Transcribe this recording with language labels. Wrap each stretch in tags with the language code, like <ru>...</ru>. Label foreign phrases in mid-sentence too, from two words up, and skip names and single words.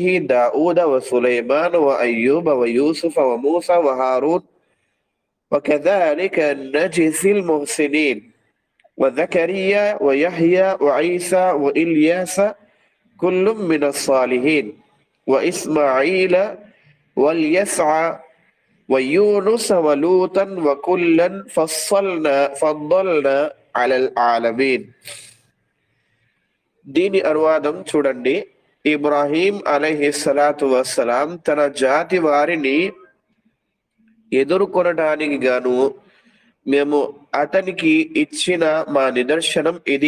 <ar>داود وسليمان وأيوب ويوسف وموسى وهارون وكذلك نجزي المحسنين وزكريا ويحيى وعيسى وإلياس كل من الصالحين وإسماعيل واليسع ويونس ولوطا وكلا فضلنا على العالمين.</ar> <te>దీని అనువాదం చూడండి. ఇబ్రాహీం</te> <ar>عليه الصلاة والسلام</ar> <te>తన జాతి వారిని ఎదుర్కొనడానికి గాను మేము అతనికి ఇచ్చిన మా నిదర్శనం ఇది.</te>